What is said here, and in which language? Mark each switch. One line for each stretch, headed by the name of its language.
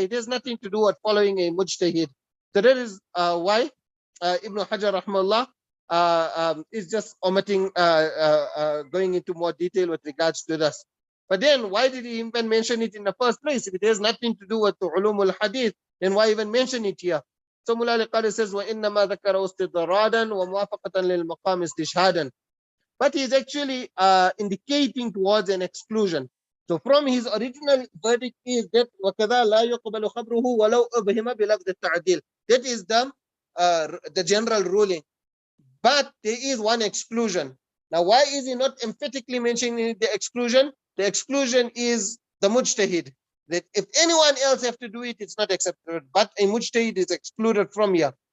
English: It has nothing to do with following a mujtahid. So that is why Ibn Hajar rahmallah is just omitting going into more detail with regards to this. But then why did he even mention it in the first place? If it has nothing to do with the ulum al-hadith, then why even mention it here? So Mullah al-Qari says,
Arabic: وَإِنَّمَا ذَكَرَهُ اسْتِضْرَارًا وَمُوَافَقَةً لِلْمَقَامِ اسْتِشْهَادًا.
English: But he's actually indicating towards an exclusion. So from his original verdict is that
Arabic: وَكَذَا لَا يُقْبَلُ خَبْرُهُ وَلَوْ أُبْهِمَ بِلَفْظِ التَّعْدِيلِ.
English: That is the general ruling. But there is one exclusion. Now, why is he not emphatically mentioning the exclusion? The exclusion is the mujtahid. That if anyone else have to do it, it's not accepted. But a mujtahid is excluded from here.